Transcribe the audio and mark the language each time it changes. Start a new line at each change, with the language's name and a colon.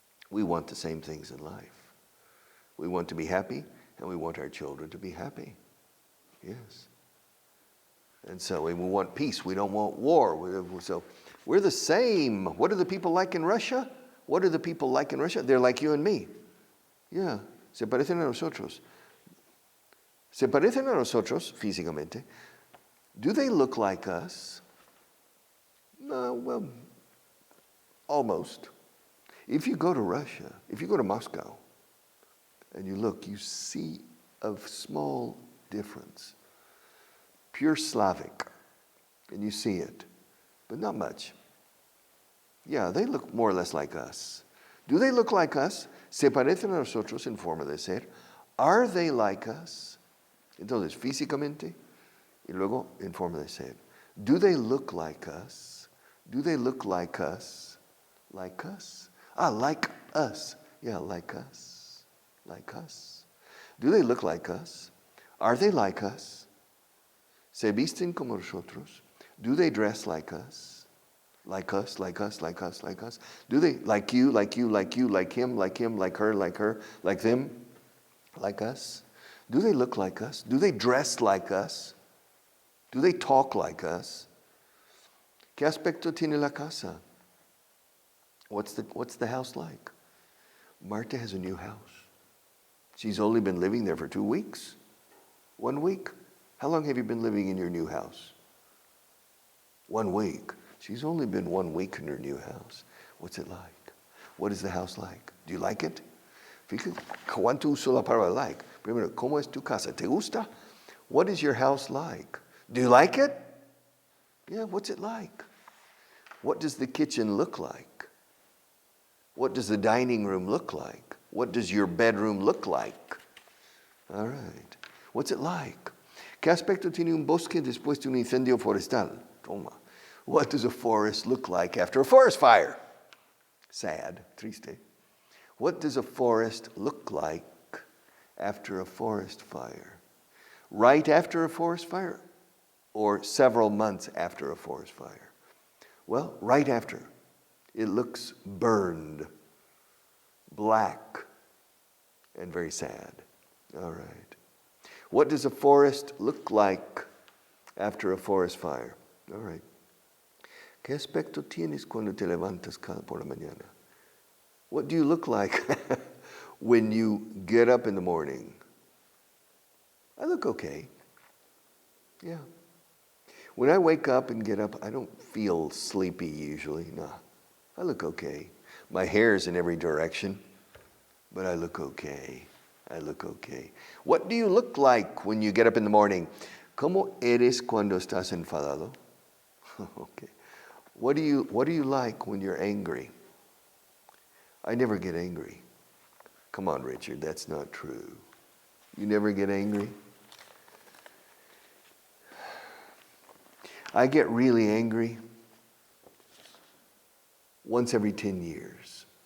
English: We want the same things in life. We want to be happy, and we want our children to be happy. Yes. And so we want peace. We don't want war. So we're the same. What are the people like in Russia? What are the people like in Russia? They're like you and me. Yeah.
Spanish: Se parecen a nosotros. Se parecen a nosotros físicamente.
English: Do they look like us? No, well, almost. If you go to Russia, if you go to Moscow, and you look, you see a small difference. Pure Slavic, and you see it, but not much. Yeah, they look more or less like us. Do they look like us?
Spanish: Se parecen a nosotros en forma de ser.
English: Are they like us?
Spanish: Entonces, físicamente, y luego en forma de ser.
English: Do they look like us? Do they look like us? Like us? Like us. Yeah, like us. Like us. Do they look like us? Are they like us?
Spanish: ¿Se visten como nosotros?
English: Do they dress like us? Like us, like us, like us, like us? Do they like you, like you, like you, like him, like her, like them, like us? Do they look like us? Do they dress like us? Do they talk like us?
Spanish: ¿Qué aspecto tiene la casa?
English: What's the house like? Marta has a new house. She's only been living there for 2 weeks. 1 week. How long have you been living in your new house? 1 week. She's only been 1 week in her new house. What's it like? What is the house like? Do you like it?
Spanish: Fíjate, ¿cuánto uso la palabra like? Primero, ¿cómo es tu casa? ¿Te gusta?
English: What is your house like? Do you like it? Yeah, what's it like? What does the kitchen look like? What does the dining room look like? What does your bedroom look like? All right. What's it like?
Spanish: ¿Qué aspecto tiene un bosque después de un incendio forestal? Toma.
English: What does a forest look like after a forest fire? Sad, triste. What does a forest look like after a forest fire? Right after a forest fire or several months after a forest fire? Well, right after. It looks burned, black, and very sad. All right. What does a forest look like after a forest fire? All right.
Spanish: ¿Qué aspecto tienes cuando te levantas por la mañana?
English: What do you look like when you get up in the morning? I look okay. Yeah. When I wake up and get up, I don't feel sleepy usually. No. I look okay. My hair's in every direction, but I look okay. I look okay. What do you look like when you get up in the morning?
Spanish: ¿Cómo eres cuando estás enfadado?
English: Okay. What do you like when you're angry? I never get angry. Come on, Richard, that's not true. You never get angry? I get really angry once every 10 years.